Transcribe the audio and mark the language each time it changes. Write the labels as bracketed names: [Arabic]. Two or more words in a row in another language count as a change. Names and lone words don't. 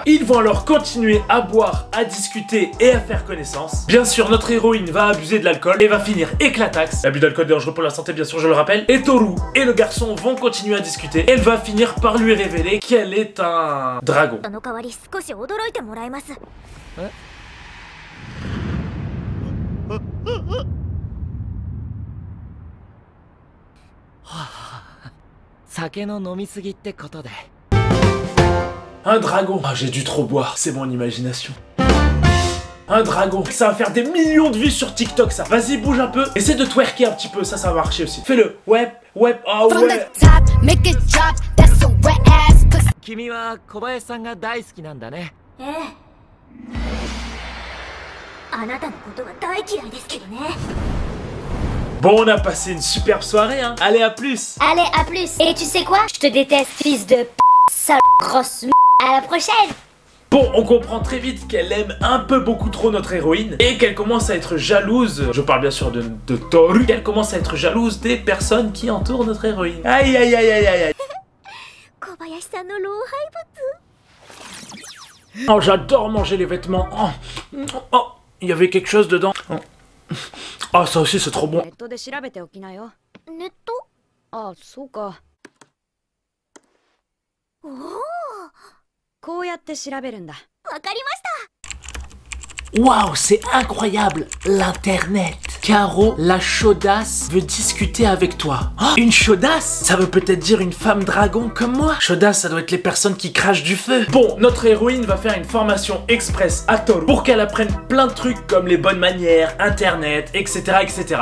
[French] Ils vont alors continuer à boire, à discuter et à faire connaissance. Bien sûr, notre héroïne va abuser de l'alcool et va finir éclataxe. L'abus d'alcool est dangereux pour la santé, bien sûr, je le rappelle. Et Toru et le garçon vont continuer à discuter. Elle va finir par lui révéler qu'elle est un dragon. Ouais. [Japanese] 酒の飲みすぎってことで [French] Un dragon. Ah, j'ai dû trop boire, c'est mon imagination. Un dragon. Ça va faire des millions de vues sur TikTok, ça. Vas-y, bouge un peu. Essaie de twerker un petit peu, ça va marcher aussi. Fais-le. Ouais, ouais, oh ouais. [Japanese] 君は小林さんが大好きなんだね。ええ。あなたのことは大嫌いですけどね。 [French] Bon, on a passé une superbe soirée, hein. Allez, à plus. Allez, à plus. Et tu sais quoi? Je te déteste, fils de p***, sale grosse m***. À la prochaine. Bon, on comprend très vite qu'elle aime un peu beaucoup trop notre héroïne et qu'elle commence à être jalouse, je parle bien sûr de Toru, qu'elle commence à être jalouse des personnes qui entourent notre héroïne. Aïe, aïe, aïe, aïe, aïe, aïe. Oh, j'adore manger les vêtements. Oh, oh, il y avait quelque chose dedans. Oh. Ah, ça aussi c'est trop bon. [Japanese] ネットで調べておきなよ。ネット？あ、そうか。おお。こうやって調べるんだ。わかりました。 [French] Waouh, c'est incroyable, l'internet. Caro, la chaudasse, veut discuter avec toi. Oh, une chaudasse? Ça veut peut-être dire une femme dragon comme moi. Chaudasse, ça doit être les personnes qui crachent du feu. Bon, notre héroïne va faire une formation express à Toru pour qu'elle apprenne plein de trucs comme les bonnes manières, internet, etc., etc.